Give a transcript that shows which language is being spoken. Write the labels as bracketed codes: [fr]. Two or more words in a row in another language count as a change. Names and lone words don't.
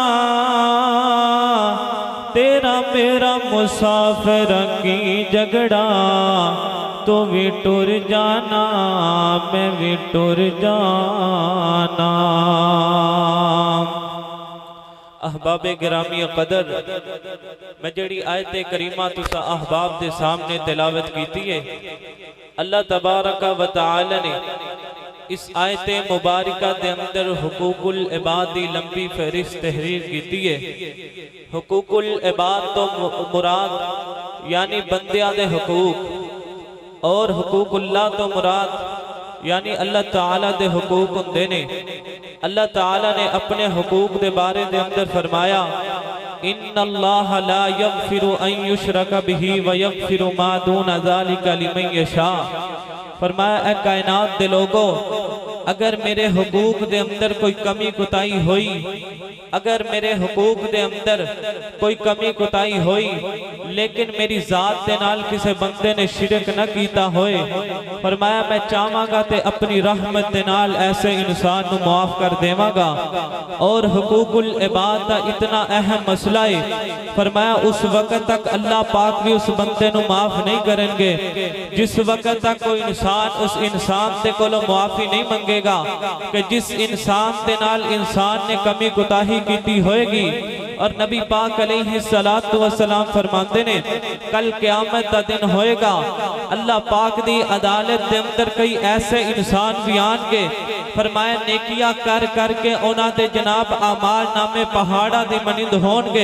[pa] ਤੇਰਾ ਮੇਰਾ ਮੁਸਾਫ਼ਿਰ ਕੀ ਝਗੜਾ ਤੋ ਭੀ ਟੁਰ ਜਾਣਾ ਮੈਂ ਭੀ ਟੁਰ ਜਾਣਾ। ਅਹਬਾਬ ਗਿਰਾਮੀ ਕਦਰ ਮੈਂ ਜੜੀ ਆਇਤ ਕਰੀਮਾ ਤੁਸਾਂ ਅਹਬਾਬ ਦੇ ਸਾਹਮਣੇ ਤਿਲਾਵਤ ਕੀਤੀ ਹੈ। ਅੱਲਾਹ ਤਬਾਰਕ ਵ ਤਆਲਾ ਨੇ ਇਸ ਆਇਤ ਮੁਬਾਰਕਾ ਦੇ ਅੰਦਰ ਹੁਕੂਕੁਲ ਇਬਾਦ ਦੀ ਲੰਬੀ ਫ਼ਹਿਰਿਸਤ ਤਹਿਰੀਰ ਕੀਤੀ ਹੈ। ਹੁਕੂਕੁਲ ਇਬਾਦ ਤੋ ਮੁਰਾਦ ਯਾਨੀ ਬੰਦਿਆਂ ਦੇ ਹੁਕੂਕ ਔਰ ਹੁਕੂਕੁੱਲਾਹ ਤੋ ਮੁਰਾਦ ਯਾਨੀ ਅੱਲਾਹ ਤਾਲਾ ਦੇ ਹੁਕੂਕ ਹੁੰਦੇ ਨੇ। ਅੱਲਾਹ ਤਾਲਾ ਨੇ ਅਪਣੇ ਹੁਕੂਕ ਦੇ ਬਾਰੇ ਦੇ ਅੰਦਰ ਫ਼ਰਮਾਇਆ [ar] إن الله لا يغفر أن يشرك به ويغفر ما دون ذلك لمن يشاء. [pa] ਫ਼ਰਮਾਇਆ ਏ ਕਾਇਨਾਤ ਦੇ ਲੋਕੋ ਅਗਰ ਮੇਰੇ ਹੁਕੂਕ ਦੇ ਅੰਦਰ ਕੋਈ ਕਮੀ ਕੁਤਾਈ ਹੋਈ ਅਗਰ ਮੇਰੇ ਹੁਕੂਕ ਦੇ ਅੰਦਰ ਕੋਈ ਕਮੀ ਕੁਤਾਈ ਹੋਈ ਲੇਕਿਨ ਮੇਰੀ ਜ਼ਾਤ ਦੇ ਨਾਲ ਕਿਸੇ ਬੰਦੇ ਨੇ ਸ਼ਿਰਕ ਨ ਕੀਤਾ ਹੋਏ ਫ਼ਰਮਾਇਆ ਮੈਂ ਚਾਹਾਂਗਾ ਤੇ ਅਪਣੀ ਰਹਿਮਤ ਦੇ ਨਾਲ ਐਸੇ ਇਨਸਾਨ ਨੂੰ ਮਾਫ਼ ਕਰ ਦੇਵਾਂਗਾ। ਔਰ ਹੁਕੂਕੁਲ ਇਬਾਦ ਦਾ ਇਤਨਾ ਅਹਿਮ ਮਸਲਾ ਹੈ ਫ਼ਰਮਾਇਆ ਉਸ ਵਕਤ ਤਕ ਅੱਲਾਹ ਪਾਕ ਭੀ ਉਸ ਬੰਦੇ ਨੂੰ ਮਾਫ਼ ਨਹੀਂ ਕਰੇਂਗੇ ਜਿਸ ਵਕਤ ਤਕ ਕੋਈ ਇਨਸਾਨ ਉਸ ਇਨਸਾਨ ਦੇ ਕੋਲੋਂ ਮਾਫ਼ੀ ਨਹੀਂ ਮੰਗੇਗਾ ਕਿ ਜਿਸ ਇਨਸਾਨ ਦੇ ਨਾਲ ਇਨਸਾਨ ਨੇ ਕਮੀ ਕੁਤਾਹੀ ਕੀਤੀ ਹੋਏਗੀ। ਔਰ ਨਬੀ ਪਾਕ ਅਲੈਹਿੱਸਲਾਤੁ ਵੱਸਲਾਮ ਫ਼ਰਮਾਤੇ ਨੇ ਕਲ ਕ਼ਯਾਮਤ ਦਾ ਦਿਨ ਹੋਏਗਾ ਅੱਲਾਹ ਪਾਕ ਦੀ ਅਦਾਲਤ ਦੇ ਅੰਦਰ ਕਈ ਐਸੇ ਇਨਸਾਨ ਭੀ ਆਣਗੇ ਫ਼ਰਮਾਇਆ ਨੇਕੀਆਂ ਕਰ ਕਰਕੇ ਉਨ੍ਹਾਂ ਦੇ ਜਨਾਬ ਆਮਾਲ ਨਾਮੇ ਪਹਾੜਾਂ ਦੀ ਮਨਿੰਦ ਹੋਣਗੇ।